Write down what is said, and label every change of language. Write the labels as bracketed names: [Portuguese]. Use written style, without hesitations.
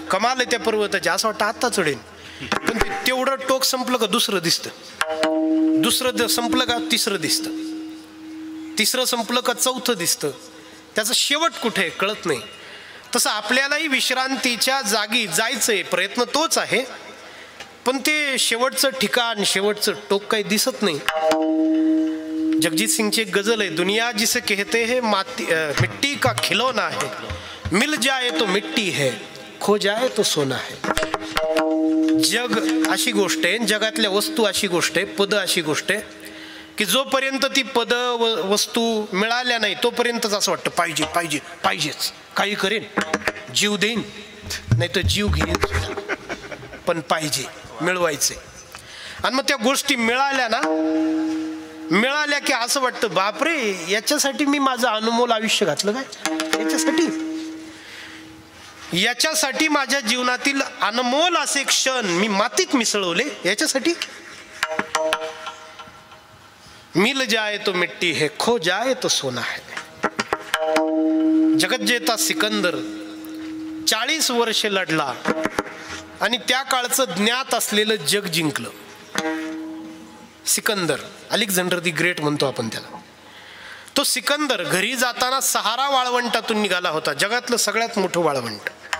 [Marathi] कमाल आहे त्या पर्वताची, असं वाटतं आत्ता चढेल. पण तेवढं टोक संपलं का दुसरं दिसतं, दुसरं संपलं का तिसरं दिसतं, तिसरं संपलं का चौथं दिसतं. त्याचा शेवट कुठे कळत नाही. तसं आपल्यालाही विश्रांतीच्या जागी जायचंय, प्रयत्न तोच आहे, पण ते शेवटचं ठिकाण शेवटचं टोक काही दिसत नाही. जगजीत सिंगची एक गजल आहे, [Hindi] दुनिया जिसे कहते हैं मिट्टी का खिलौना है, मिल जाए तो मिट्टी है, खो जाए तो सोना है. [Marathi] जग अशी गोष्ट आहे, जगातल्या वस्तू अशी गोष्ट आहे, पद अशी गोष्ट आहे की जोपर्यंत ती पद वस्तू मिळाल्या नाही तोपर्यंतच असं वाटतं पाहिजे पाहिजे पाहिजेच, काही करेन, जीव देईन नाही तर जीव घेईन, पण पाहिजे, मिळवायचे. आणि मग त्या गोष्टी मिळाल्या की असं वाटतं बापरे, याच्यासाठी मी माझं अनमोल आयुष्य घातलं काय, याच्यासाठी. याच्यासाठी माझ्या जीवनातील अनमोल असे क्षण मी मातीत मिसळवले, याच्यासाठी. [Hindi] मिल जाए तो मिट्टी है, खो जाए तो सोना है. [Marathi] जगज्जेता सिकंदर 40 वर्ष लढला आणि त्या काळचं ज्ञात असलेलं जग जिंकलं. सिकंदर, अलेक्झांडर दी ग्रेट म्हणतो आपण त्याला. तो सिकंदर घरी जाताना सहारा वाळवंटातून निघाला होता, जगातलं सगळ्यात मोठं वाळवंट.